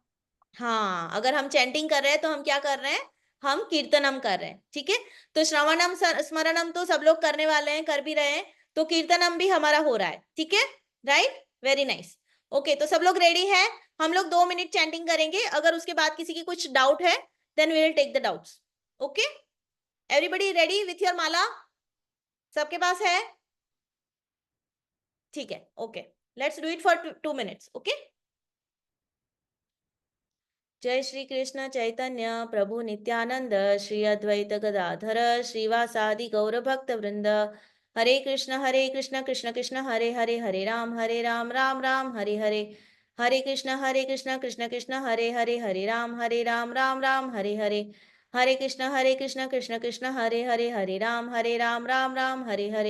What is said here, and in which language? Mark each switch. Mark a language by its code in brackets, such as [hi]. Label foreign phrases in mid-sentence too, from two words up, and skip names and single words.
[hi] हाँ, अगर हम चैंटिंग कर रहे हैं तो हम क्या कर रहे हैं, हम कीर्तनम कर रहे हैं। ठीक है, तो [sa] श्रवणम स्मरणम [hi] तो सब लोग करने वाले हैं, कर भी रहे हैं, तो कीर्तनम भी हमारा हो रहा है। ठीक है, [en] right, very nice. OK, [hi] तो सब लोग रेडी है? हम लोग 2 मिनट चैंटिंग करेंगे, अगर उसके बाद किसी की कुछ डाउट है [en] then we will take the doubts. OK, everybody ready with your mala? [hi] सबके पास है? ठीक है, [en] OK, let's do it for 2 minutes. OK, [sa] जय श्री कृष्ण चैतन्य प्रभु नित्यानंद, श्री अद्वैत गदाधर श्रीवासादि गौर भक्त वृंद। हरे कृष्ण कृष्ण कृष्ण हरे हरे, हरे राम राम राम हरे हरे। हरे कृष्ण कृष्ण कृष्ण हरे हरे राम राम राम हरे हरे। हरे कृष्ण कृष्ण कृष्ण हरे राम राम राम हरे हरे।